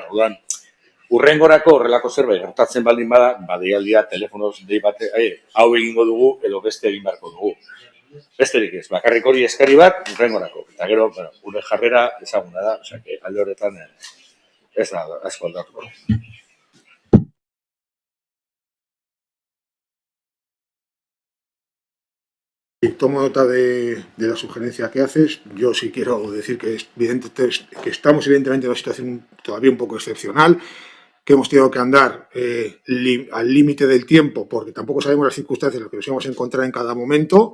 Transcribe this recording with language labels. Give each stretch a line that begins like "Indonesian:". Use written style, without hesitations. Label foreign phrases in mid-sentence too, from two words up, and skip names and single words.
Basque: Orduan, urrengorako horrelako zerbait gertatzen baldin bada, deialdia telefonoz dei bate, hau egingo dugu edo beste egin beharko dugu. Besterik ez, bakarrik hori eskari bat urrengorako. Eta gero, gure jarrera ezaguna da, osea, alde horretan ez da asko aldatuko.
Spanish: Tomo nota de la sugerencia que haces. Yo sí quiero decir que estamos evidentemente en una situación todavía un poco excepcional, que hemos tenido que andar al límite del tiempo porque tampoco sabemos las circunstancias en las que nos íbamos a encontrar en cada momento.